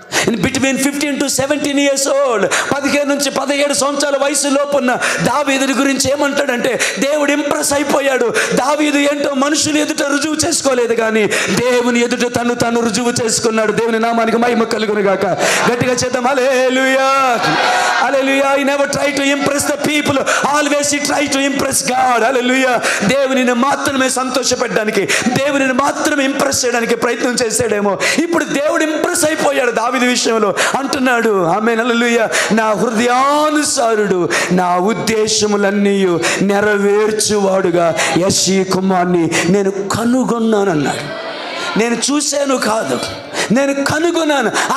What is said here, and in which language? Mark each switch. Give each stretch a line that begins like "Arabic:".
English: In between 15 to 17 years old,
Telugu: 15 నుంచి 17 సంవత్సరాల వయసు లోపున్న దావీదుని గురించి ఏమంటాడంటే, దేవుడు ఇంప్రెస్ అయిపోయాడు. దావీదు ఏంటో మనుషులు ఎదుట రుజువు చేసుకోలేదు, కానీ దేవుని ఎదుట తను రుజువు చేసుకున్నాడు. దేవుని నామానికి మహిమ కలుగును గాక. గట్టిగా చేద్దాం, హల్లెలూయా, హల్లెలూయా.
English: He never tried to impress the people, always he tried to impress God.
Telugu: హల్లెలూయా. దేవునిని మాత్రమే సంతోషపెట్టడానికి, దేవునిని మాత్రమే ఇంప్రెస్ చేయడానికి ప్రయత్నం చేశాడేమో. ఇప్పుడు దేవుడు ఇంప్రెస్ అయిపోయాడు దావీదు విషయంలో. అంటున్నాడు, ఆమేన్, హల్లెలూయా, నా హృదయానుసారుడు, నా ఉద్దేశములన్నీ నెరవేర్చువాడుగా యెష్షయి కుమారుని నేను కనుగొన్నానన్నాడు. నేను చూశాను కాదు, నేను కనుగొన్నాను.